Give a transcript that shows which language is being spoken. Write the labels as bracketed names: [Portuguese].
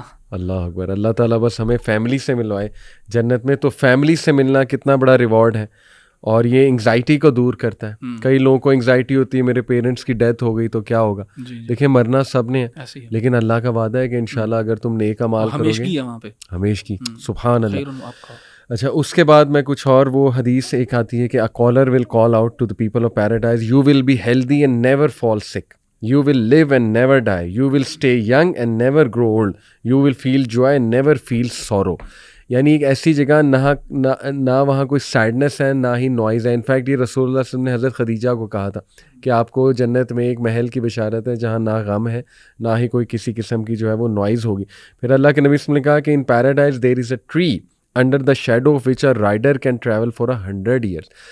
[Urdu] اللہ اکبر, اللہ تعالیٰ بس ہمیں فیملی سے ملوائے جنت میں. تو فیملی سے ملنا کتنا بڑا ریوارڈ ہے, اور یہ انگزائٹی کو دور کرتا ہے. کئی لوگوں کو انگزائٹی ہوتی ہے میرے پیرنٹس کی ڈیتھ ہو گئی تو کیا ہوگا. دیکھیں مرنا سب نے ہے, لیکن اللہ کا وعدہ ہے کہ انشاءاللہ اگر تم نیک اعمال کرو گے ہمیشہ کی. سبحان اللہ. اچھا اس کے بعد میں کچھ اور وہ حدیث ایک آتی ہے کہ [English] a caller will call out to the people of paradise, you will be healthy and never fall sick, you will live and never die, you will stay young and never grow old, you will feel joy and never feel sorrow. [Urdu] یعنی ایک ایسی جگہ نہ وہاں کوئی sadness ہے نہ ہی noise ہے. انفیکٹ یہ رسول اللہ صلی اللہ علیہ وسلم نے حضرت خدیجہ کو کہا تھا کہ آپ کو جنت میں ایک محل کی بشارت ہے جہاں نہ غم ہے نہ ہی کوئی کسی قسم کی جو ہے وہ نوائز ہوگی. پھر اللہ کے نبی صلی اللہ علیہ وسلم نے کہا کہ [English] In paradise there is a tree under the shadow of which a rider can travel for 100 years.